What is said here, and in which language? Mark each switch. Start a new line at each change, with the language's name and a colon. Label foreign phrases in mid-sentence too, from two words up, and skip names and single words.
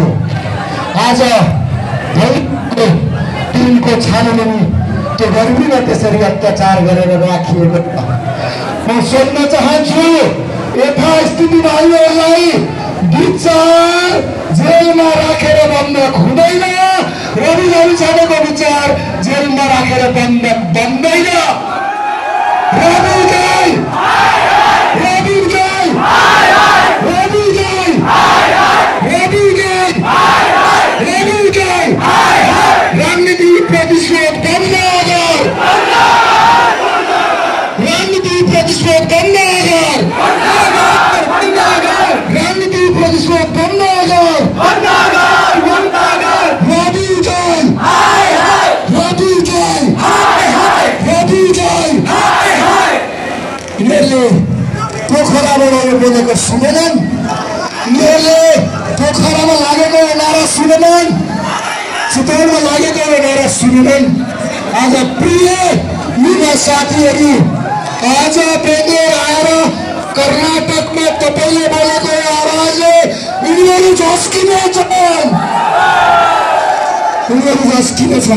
Nepali: आज टिमको छानबिन त्यो गर्मीमा त्यसरी अत्याचार गरेर राखिएको। म सोध्न चाहन्छु यथास्थिति भाइहरूलाई विचार जेलमा राखेर बन्द हुँदैन, रवि छानेको विचार जेलमा राखेर बन्द बन्दैन। रवि जय, रवि जय, रवि जय, रवि जय, रवि जय। राजनीति प्रतिशोध बन्द गर, राजनीति प्रतिशोध बन्द गर, राजनीति प्रतिशोध बन्द गर। रवि जय, रवि जय, रवि जय। यिनीहरूले पोखराबाट यो बोलेको सुनेनन्, यिनीहरूले पोखरामा लागेको नारा सुनेनन्, चितवनमा लागेको नारा सुनेनन्। आज प्रिय युवा साथीहरू, आज बेङ्गलोर आएर कर्नाटकमा तपाईँले बोलेको आवाजले यिनीहरू झस्किनेछन्, यिनीहरू झस्किनेछन्।